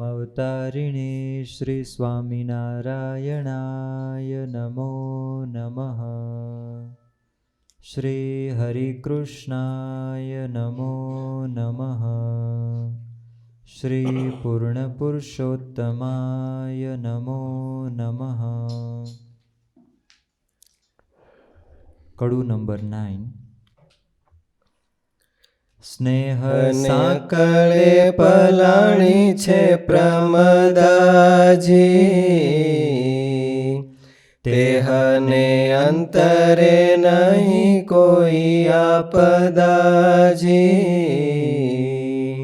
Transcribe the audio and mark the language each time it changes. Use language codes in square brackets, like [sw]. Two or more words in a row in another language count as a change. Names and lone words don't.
[sa] तारिणे श्री स्वामिनारायणाय नमो नमः। श्री हरिकृष्णाय नमो नमः। श्री पूर्णपुरुषोत्तमाय नमो नमः। [gu] કડુ નંબર 9। સ્નેહ સાંકળે પલાણી છે પ્રમદાજી, તેહને અંતરે નહીં કોઈ આપદાજી।